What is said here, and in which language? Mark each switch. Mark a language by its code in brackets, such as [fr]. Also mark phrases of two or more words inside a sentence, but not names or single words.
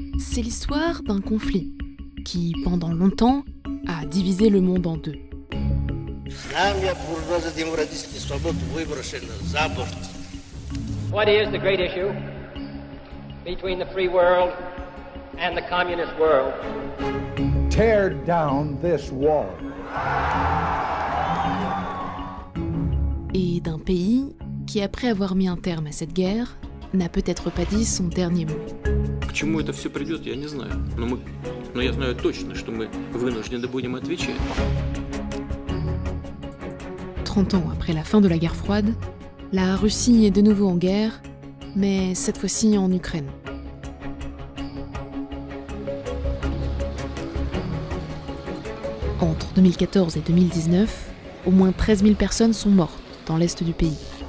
[fr] c'est l'histoire d'un conflit qui, pendant longtemps, a divisé le monde en deux. [en] What is the great issue between the free world and the communist world? Tear down this wall. [fr] Et d'un pays qui, après avoir mis un terme à cette guerre, n'a peut-être pas dit son dernier mot. [ru] К чему это все придет, я не знаю. Но я знаю точно, что мы вынуждены будем отвечать. [fr] 30 ans après la fin de la guerre froide, la Russie est de nouveau en guerre, mais cette fois-ci en Ukraine. Entre 2014 et 2019, au moins 13 000 personnes sont mortes dans l'est du pays.